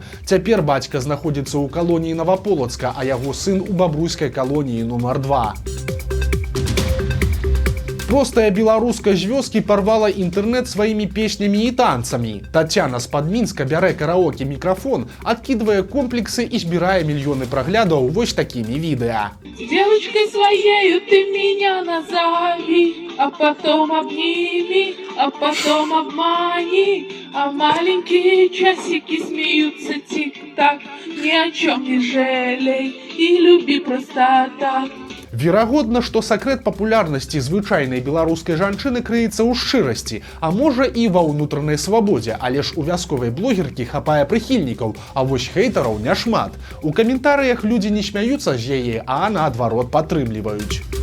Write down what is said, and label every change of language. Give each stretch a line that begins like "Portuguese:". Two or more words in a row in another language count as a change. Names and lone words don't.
Belarusian: Цяпер бацька знаходзіцца ў калоніі Новаполацка, а яго сын у бабруйскай калоніі нумар 2. Простая беларуска з вёскі парвала інтэрнэт сваімі песнямі і танцамі. Тацяна з-пад Мінска бярэ караоке мікрафон, адкідвае комплексы і збірае мільёны праглядаў вось такімі відэа.
Russian: Девочкой своею ты меня назови, а потом обними, а потом обмани, а маленькие часики смеются тик-так, ни о чем не жалей и люби просто так.
Belarusian: Верагодна, што сакрэт папулярнасці звычайнай беларускай жанчыны крыецца ў шчырасці, а можа і ва ўнутранай свабодзе, але ж у вясковай блогеркі хапае прыхільнікаў, а вось хейтараў няшмат. У каментарыях людзі не смяюцца з яе, а наадварот падтрымліваюць.